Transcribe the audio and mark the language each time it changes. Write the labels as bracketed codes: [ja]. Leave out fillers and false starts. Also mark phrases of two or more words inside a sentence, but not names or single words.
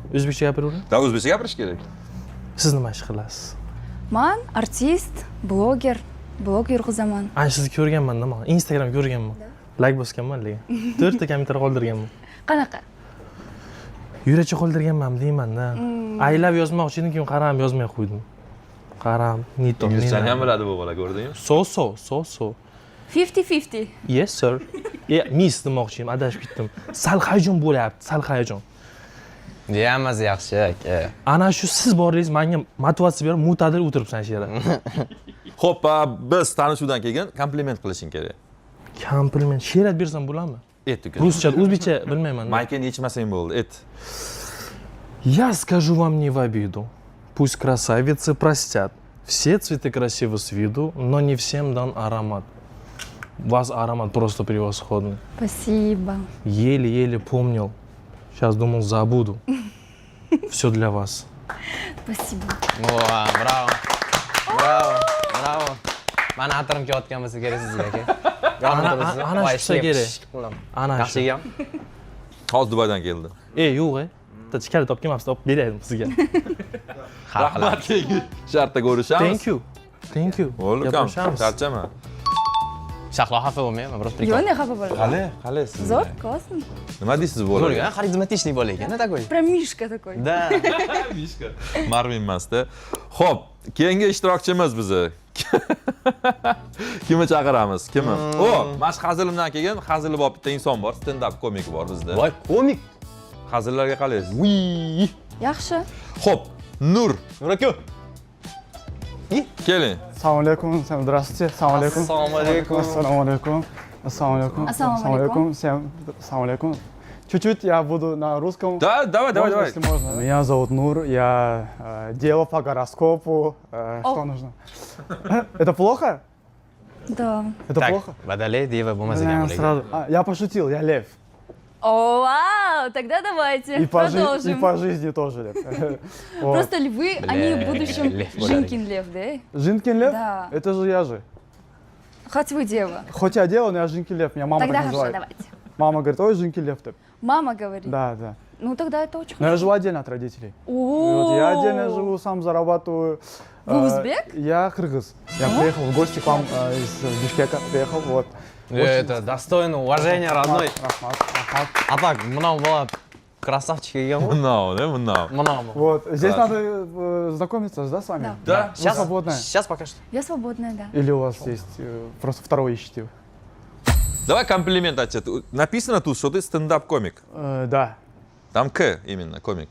[uz] O'zbekcha gapiravering. Da o'zbekcha gapirish kerak. Siz nima ish qilasiz? Men artist, bloger, blog yurg'izaman. Ana sizni ko'rganman nima? Instagram ko'rganman. Like bosganman lekin. 4 ta kommentar qoldirganman. Qanaqa? Yuracha qoldirganman deyman-da. [en] I love [uz] yozmoqchi edim, keyin qaram yozmay qo'ydim. Qaram, nito. Inglizchani ham biladi bu bola, ko'rdingmi? So. 50-50. [en] Yes sir. [uz] Miss demoqchi edim, adashib ketdim. Sal hayajon bo'lyapti, sal hayajon. Hammasi yaxshi aka. Ana shu siz borligingiz menga motivatsiya berib, mo'tadil o'tiribsan shu yerda. Xo'p, biz tanishuvdan keyin kompliment qilishing kerak. Kompliment she'rat bersam bo'ladimi? Ayt uka. Ruscha, o'zbekcha bilmayman. Maykani yechmasang bo'ldi, ayt. [ru] Я скажу вам не в обиду. Пусть красавицы простят. Все цветы красивы с виду, но не всем дан аромат. У вас аромат просто превосходный. Спасибо. Еле-еле помнил. Сейчас думал, забуду. Все для вас. Спасибо. [uz] Voa, bravo. Bravo, bravo. Mani atirim kelayotgan bo'lsa kerak sizga aka. Ana shu bo'lsa kerak. Ana shu. Yaxshi ekan. Hozir Dubaydan keldi. Yo'q, bitta kalit topganman, olib beraydim sizga. Rahmat, keyingi shartda ko'rishamiz. [en] Thank you. Welcome. [uz] Charchama. Shahlo xafa bo'lmayman, biroz Yo'q, prikol. ne xafa bo'lmayman. Qalay siz? Zo'r, классно. Nima deysiz bo'lar? Bo'lgan, харизматичный bola ekan, [ru] такой. Прям Мишка такой. Да. [uz] Mishka. Marvin emasda. Xo'p, keyingi ishtirokchimiz bizni. Kimni chaqiramiz? Kimni? Mashq hazilimdan kelgan, hazili bor bitta inson bor, stand up komik bor bizda. Voy, komik. Hazillarga qalaysiz? Yaxshi. Xo'p, Nur. Nur aka. Keling. Assalomu alaykum, здравствуйте. Assalomu alaykum. Assalomu alaykum. Assalomu alaykum. Assalomu alaykum. Assalomu alaykum. Всем assalomu alaykum. [ru] Чуть-чуть я буду на русском. Да, давай. Если можно. Меня зовут Нур, я дева по гороскопу. Что нужно? Это плохо? Да. Это плохо? [uz] Badale deva bo'lmasa ham bo'lagan. [ru] Сразу. Я пошутил, я лев. О, вау, тогда давайте И продолжим. по жизни тоже лев. Вот. Просто львы, они в будущем лев Жинкин лев, да? Жинкин лев? Да. Это же я же. Хоть вы дева. Хоть я дева, но я Жинкин лев. Меня мама Тогда так хорошо, называет. давайте. Мама говорит, ой, Жинкин лев ты. Мама говорит. Да, да. Ну тогда это очень Но я хорошо. живу отдельно от родителей. О, Вот я отдельно живу, сам зарабатываю. Вы узбек? Я кыргыз. Я приехал в гости к вам из Бишкека. Приехал, вот. Это достойно уважения, родной. Рахмат. А так, [uz] мынау bola красавчик ekan ғой. [kk] Mınao. [ru] Вот. Здесь надо знакомиться, да, с вами? Да. Вы свободная? Сейчас пока что. Я свободная, да. Или у вас есть просто второго ищете? Давай комплимент от тебя. Написано тут, что ты стендап-комик. Да. Там К именно, комик.